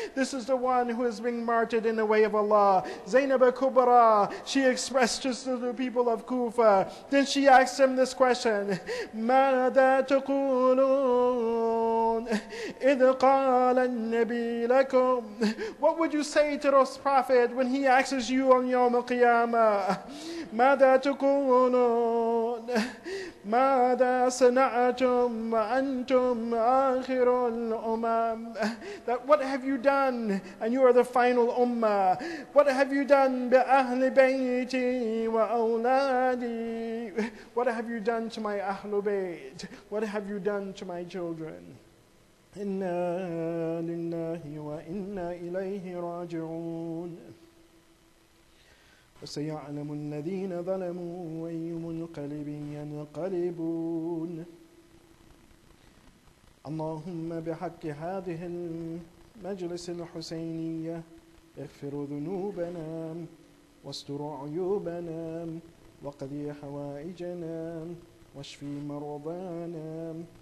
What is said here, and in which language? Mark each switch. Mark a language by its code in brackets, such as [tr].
[en] This is the one who is being martyred in the way of Allah. Zainab Kubra, she expressed this to the people of Kufa. [ar] Then she asked him this question, ماذا تقولون إذ قال النبي لكم? [en] What would you say to this prophet when he asks you on Yawm al-Qiyamah? [ar] ماذا تقولون ماذا صنعتم وأنتم آخر الأمم? [en] That what have you done? And you are the final ummah. What have you done بأهل بيتي وأولادي? What have you done to my Ahlul Bayt? What have you done to my children? [ar] إنا لله وإنا إليه راجعون. وسيعلم الذين ظلموا أي منقلب ينقلبون. اللهم بحق هذه المجلس الحسينية اغفر ذنوبنا واستر عيوبنا وقضي حوائجنا واشفي مرضانا